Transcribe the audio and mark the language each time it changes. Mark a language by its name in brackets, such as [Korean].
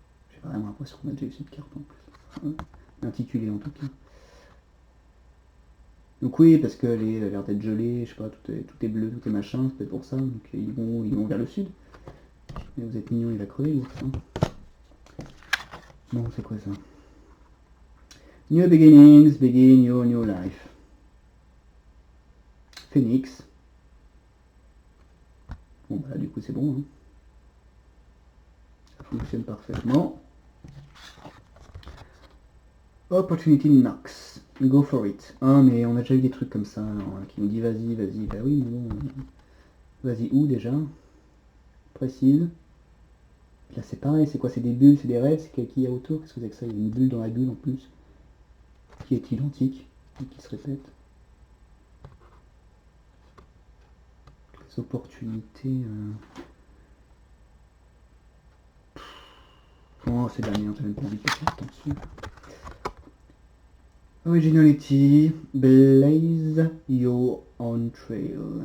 [French] J'ai vraiment l'impression qu'on a déjà eu cette carte en plus. Intitulée en tout cas. Donc oui, parce qu'elle a l'air d'être gelée, je sais pas, tout est bleu, tout est machin, c'est peut-être pour ça, donc ils vont vers le sud. Et vous êtes mignon, il va crever l'ours. Hein. Bon, c'est quoi ça? [English] New beginnings, begin your new life. Phoenix. [French] Bon bah du coup c'est bon. Hein. Ça fonctionne parfaitement. [English] Opportunity knocks. Go for it. [French] Ah mais on a déjà eu des trucs comme ça, alors, qui nous dit vas-y, vas-y. Bah oui mais bon. Vas-y où déjà? Précise. Là c'est pareil, c'est quoi? C'est des bulles, c'est des rêves, c'est qu'il y a autour? Qu'est-ce que c'est que ça? Il y a une bulle dans la bulle en plus. Qui est identique et qui se répète. Les opportunités. Oh, c'est de la merde, j'ai même pas envie de passer le temps dessus. [English] Originality, blaze your own trail.